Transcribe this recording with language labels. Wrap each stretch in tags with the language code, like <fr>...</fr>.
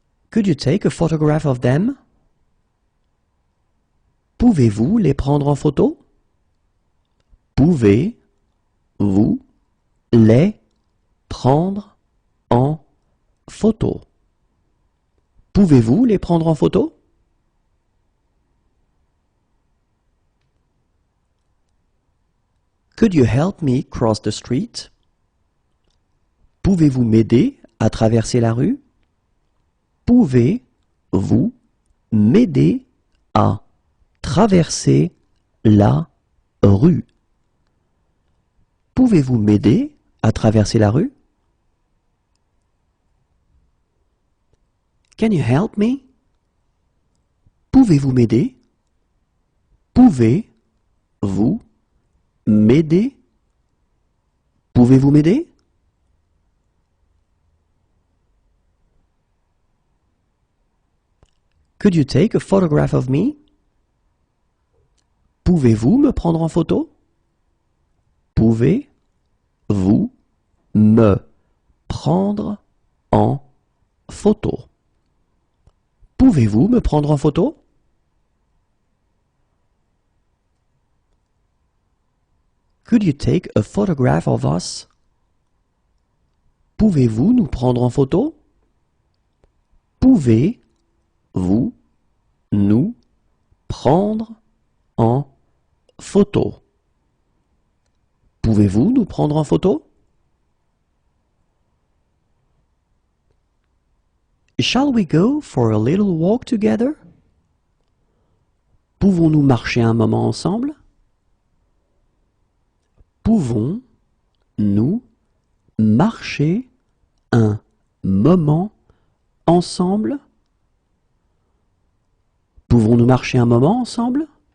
<en>Could you take a photograph of them?</en> <fr>Pouvez-vous les prendre en photo? Pouvez-vous les prendre en photo? Pouvez-vous les prendre en photo?</fr> <en>Could you help me cross the street?</en> <fr>Pouvez-vous m'aider à traverser la rue? Pouvez-vous m'aider à traverser la rue? Pouvez-vous m'aider à traverser la rue?</fr> <en>Can you help me?</en> <fr>Pouvez-vous m'aider? Pouvez-vous m'aider? Pouvez-vous m'aider?</fr> <en>Could you take a photograph of me?</en> <fr>Pouvez-vous me prendre en photo? Pouvez-vous me prendre en photo? Pouvez-vous me prendre en photo?</fr> <en>Could you take a photograph of us?</en> <fr>Pouvez-vous nous prendre en photo? Pouvez-vous nous prendre en photo? Pouvez-vous nous prendre en photo?</fr> <en>Shall we go for a little walk together?</en> <fr>Pouvons-nous marcher un moment ensemble? Pouvons-nous marcher un moment ensemble? Pouvons Pouvons-nous marcher un moment ensemble?</fr>